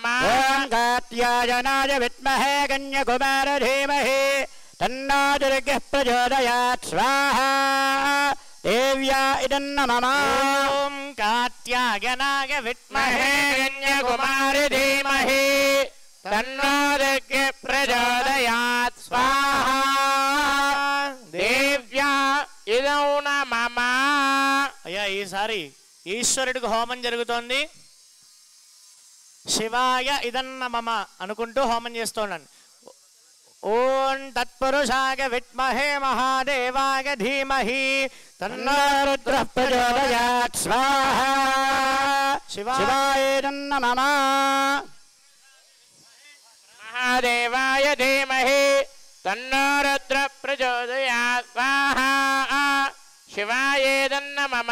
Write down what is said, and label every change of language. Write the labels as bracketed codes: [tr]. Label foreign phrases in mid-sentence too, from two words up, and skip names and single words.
[sa] ॐ कात्यायनाय विद्महे कन्याकुमारी धीमहि तन्नो दुर्गः प्रचोदयात् स्वाहा देव्या इदं न मम ॐ कात्यायनाय विद्महे कन्याकुमारी धीमहि तन्नो दुर्गिः प्रचोदयात् स्वाहा देव्या इदौ न मम [te] అయ్యా ఈసారి ఈశ్వరుడికి హోమం జరుగుతోంది. [sa] శివాయ ఇదన్న మమ [te] అనుకుంటూ హోమం చేస్తున్నాను. [sa] ఓం తత్పురుషాయ విద్మహే మహాదేవాయ ధీమహి తన్నో रुद्रः प्रचोदयात् स्वाहा शिवाय इदं न मम महादेवाय धीमहि तन्नो रुद्रः प्रचोदयात् स्वाहा शिवायेदं न मम